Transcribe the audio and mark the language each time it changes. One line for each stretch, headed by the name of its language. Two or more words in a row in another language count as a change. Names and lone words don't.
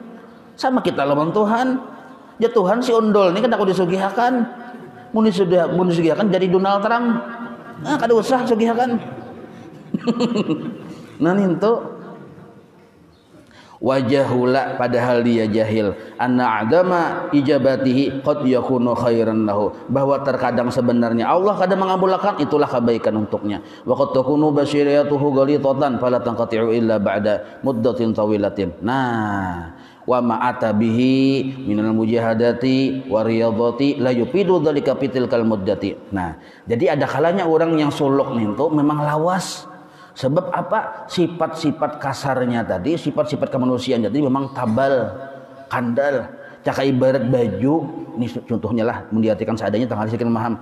Banjar: Sama kita lawan Tuhan. Ya Tuhan si undol ini kan aku disugihakan. Mun disugihakan jadi Donald Trump. Nah, kada usah sugihakan. Nah itu wajahula, padahal dia jahil,
Arabic: أن أداء إجابته قد يكون خيرا له,
Indonesian: bahwa terkadang sebenarnya Allah kadang mengabulkan itulah kebaikan untuknya.
Arabic: وقد تكون بصيرته غليظة فلا تنقطع إلا بعد مدة طويلة. Nah, وما أتى به من المجاهدة والرياضة لا يفيد ذلك في تلك المدة.
Banjar: Nah, jadi ada kalanya orang yang suluk nih itu memang lawas. Sebab apa? Sifat-sifat kasarnya tadi, sifat-sifat kemanusiaan tadi memang tabal, kandal. Caka ibarat baju, ini contohnya lah, mendiartikan seadanya tanggal sekian paham.